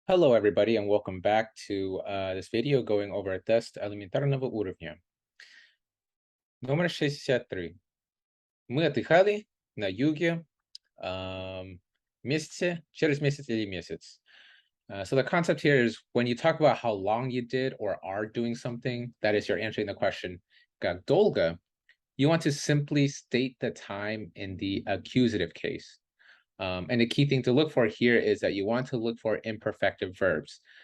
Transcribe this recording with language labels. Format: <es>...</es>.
<en>Hello, everybody, and welcome back to this video going over</en> <ru>тест элементарного уровня. Номер 63. Мы отдыхали на юге месяце, через месяц или месяц.</ru> <en>So the concept here is when you talk about how long you did or are doing something, that is, you're answering the question,</en> <ru>как долго,</ru> <en>you want to simply state the time in the accusative case. And the key thing to look for here is that you want to look for imperfective verbs.</en>